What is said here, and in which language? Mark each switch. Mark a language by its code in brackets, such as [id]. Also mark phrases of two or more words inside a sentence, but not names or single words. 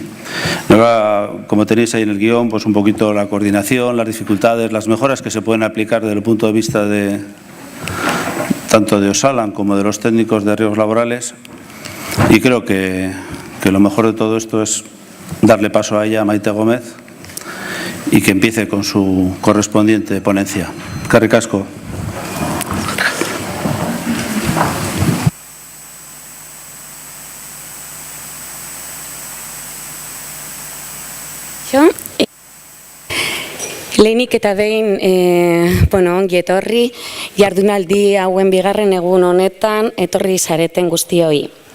[es] Ahora, como tenéis ahí en el guión, pues un poquito la coordinación, las dificultades, las mejoras que se pueden aplicar desde el punto de vista de tanto de Osalan como de los técnicos de riesgos laborales. Y creo que lo mejor de todo esto es darle paso a ella, a Maite Gómez, y que empiece con su correspondiente ponencia. [eu] Eskerrik asko. Lehenik eta behin, ongi etorri, jardunaldi hauen bigarren egun honetan etorri zareten guztioi.